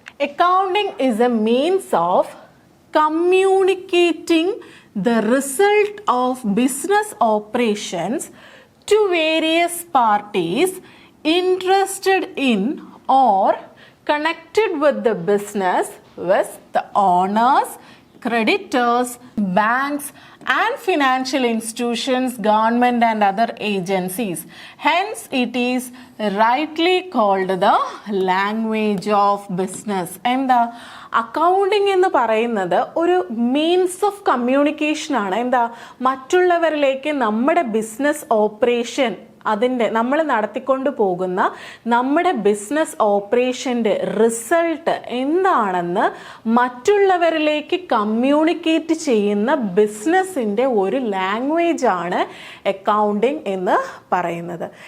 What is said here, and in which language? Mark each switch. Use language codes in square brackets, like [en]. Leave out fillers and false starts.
[en] Accounting is a means of communicating the result of business operations to various parties interested in or connected with the business with the owners, creditors, banks and financial institutions, government and other agencies. Hence it is rightly called the language of business. [ml] എന്താ accounting എന്ന് പറയുന്നത് ഒരു means of communication ആണ്. എന്താ മറ്റുള്ളവരിലേക്ക് നമ്മുടെ business operation നമ്മൾ നടത്തിക്കൊണ്ട് പോകുന്ന നമ്മുടെ ബിസിനസ് ഓപ്പറേഷൻ്റെ റിസൾട്ട് എന്താണെന്ന് മറ്റുള്ളവരിലേക്ക് കമ്മ്യൂണിക്കേറ്റ് ചെയ്യുന്ന ബിസിനസ്സിൻ്റെ ഒരു ലാംഗ്വേജ് ആണ് അക്കൗണ്ടിങ് എന്ന് പറയുന്നത്.